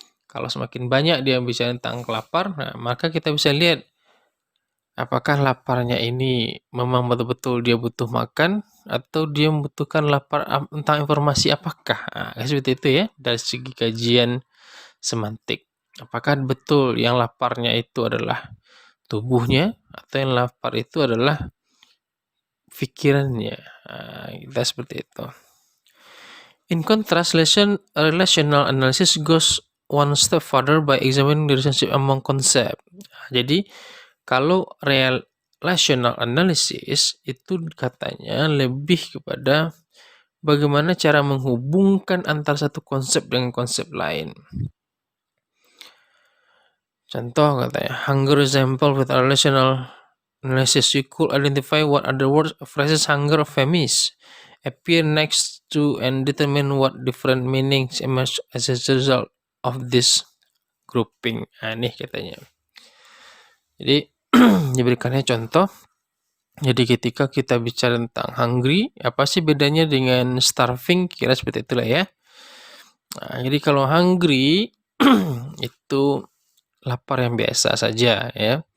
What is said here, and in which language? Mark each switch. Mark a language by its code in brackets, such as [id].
[id] Kalau semakin banyak dia bicara tentang lapar, nah, maka kita bisa lihat apakah laparnya ini memang betul-betul dia butuh makan atau dia membutuhkan lapar tentang informasi apakah. Nah, seperti itu ya dari segi kajian semantik. Apakah betul yang laparnya itu adalah tubuhnya atau yang lapar itu adalah pikirannya. Kita seperti itu. [en] In contrast, relational analysis goes one step further by examining the relationship among concept. [id] Jadi, kalau relational analysis itu katanya lebih kepada bagaimana cara menghubungkan antara satu konsep dengan konsep lain. Contoh katanya, [en] hunger example with a relational analysis, you could identify what other words, phrases hunger or famished appear next to and determine what different meanings emerge as a result of this grouping. [id] Nah, ini katanya. Jadi diberikannya contoh. Jadi ketika kita bicara tentang hungry, apa sih bedanya dengan starving? Kira seperti itulah ya. Nah, jadi kalau hungry itu lapar yang biasa saja ya.